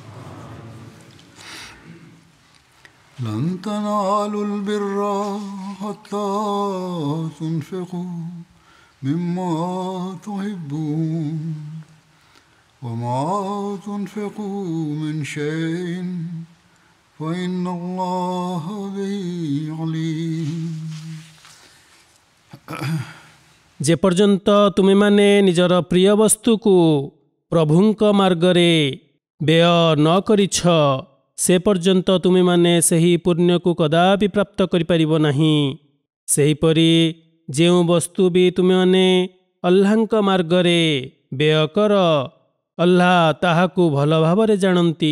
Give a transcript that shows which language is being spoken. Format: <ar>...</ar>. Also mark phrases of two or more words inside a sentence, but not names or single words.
<ar>لن تنالوا البر حتى تنفقوا مما تحبون وما تنفقوا من شيء فإن الله به عليم</ar> <or>যেপର୍ଯ୍ୟନ୍ତ ତୁମେମାନେ ନିଜର ପ୍ରିୟ ବସ୍ତୁକୁ ପ୍ରଭୁଙ୍କ ମାର୍ଗରେ ବ୍ୟୟ ନ କରିଛ ସେ ପର୍ଯ୍ୟନ୍ତ ତୁମେମାନେ ସେହି ପୁଣ୍ୟକୁ କଦାପି ପ୍ରାପ୍ତ କରିପାରିବ ନାହିଁ। ସେହିପରି ଯେଉଁ ବସ୍ତୁ ବି ତୁମେମାନେ ଅଲ୍ଲାହଙ୍କ ମାର୍ଗରେ ବ୍ୟୟ କର ଅଲ୍ଲାହ ତାହାକୁ ଭଲ ଭାବରେ ଜାଣନ୍ତି।</or>